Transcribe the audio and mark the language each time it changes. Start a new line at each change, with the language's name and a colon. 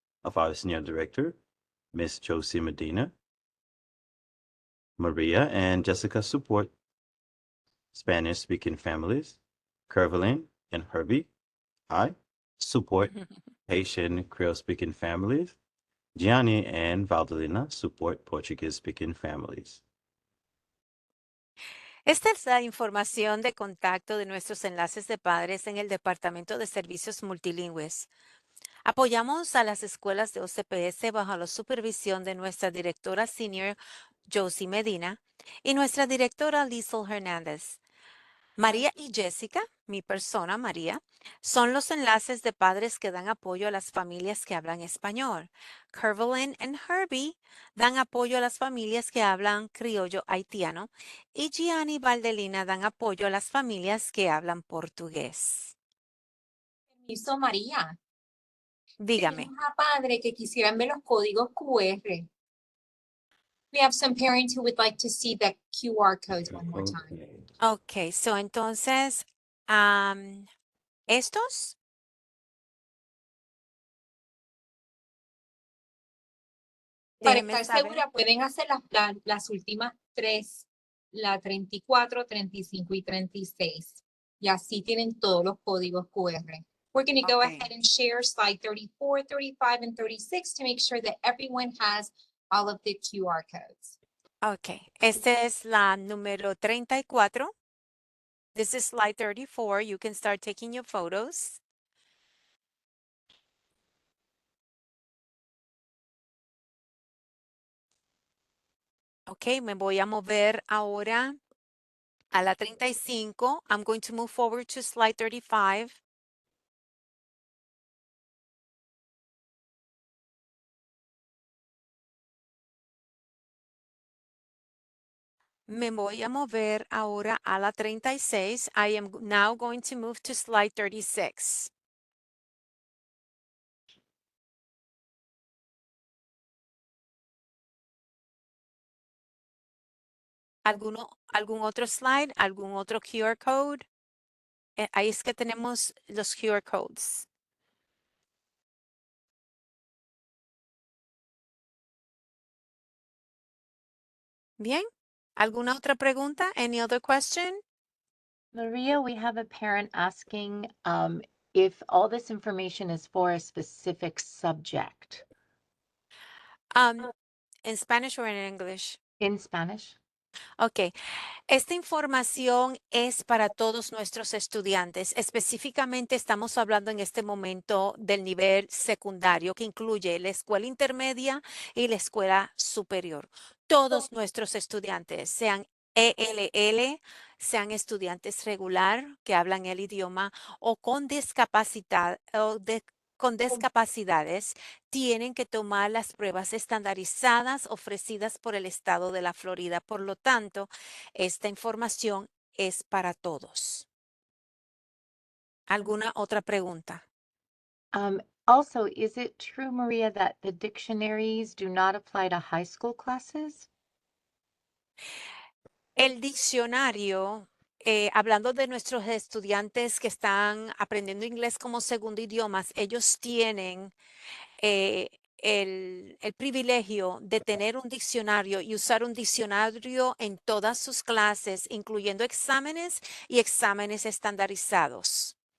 English: of our Senior Director, Ms. Josie Medina. Maria and Jessica support Spanish-speaking families. Kervelin and Herbie, I support Haitian Creole-speaking families. Gianni and Valdalina support Portuguese-speaking families.
Spanish: Esta es la información de contacto de nuestros enlaces de padres en el Departamento de Servicios Multilingües. Apoyamos a las escuelas de OCPS bajo la supervisión de nuestra directora senior Josie Medina y nuestra directora Liesl Hernández. María y Jessica, mi persona María, son los enlaces de padres que dan apoyo a las familias que hablan español. Kervelin y Herbie dan apoyo a las familias que hablan criollo haitiano y Gianni y Valdelina dan apoyo a las familias que hablan portugués. Permiso, María. Dígame. Tenemos a padres que quisieran ver los códigos QR.
English: We have some parents who would like to see the QR codes one more time.
Spanish: Ok, so entonces, estos, Para déjenme estar saber. segura, pueden hacer las últimas tres, la 34, 35 y 36. Y así tienen todos los códigos QR.
English: We're going to go Okay. ahead and share slide 34, 35, and 36 to make sure that everyone has all of the QR codes.
Spanish: Ok, esta es la número 34.
English: This is slide 34. You can start taking your photos.
Spanish: Ok, me voy a mover ahora a la 35.
English: I'm going to move forward to slide 35.
Spanish: Me voy a mover ahora a la 36.
English: I am now going to move to slide 36.
Spanish: ¿Algún otro slide? ¿Algún otro QR code? Ahí es que tenemos los QR codes. Bien. ¿Alguna otra pregunta?
English: Any other question? Maria, we have a parent asking if all this information is for a specific subject. In Spanish or in English? In Spanish? Okay.
Spanish: Esta información es para todos nuestros estudiantes. Específicamente estamos hablando en este momento del nivel secundario, que incluye la escuela intermedia y la escuela superior. Todos nuestros estudiantes, sean ELL, sean estudiantes regular que hablan el idioma o con discapacidad con discapacidades, tienen que tomar las pruebas estandarizadas ofrecidas por el estado de la Florida. Por lo tanto, esta información es para todos. ¿Alguna otra pregunta?
English: Also, is it true, Maria, that the dictionaries do not apply to high school classes?
Spanish: El diccionario, hablando de nuestros estudiantes que están aprendiendo inglés como segundo idioma, ellos tienen el privilegio de tener un diccionario y usar un diccionario en todas sus clases, incluyendo exámenes y exámenes estandarizados.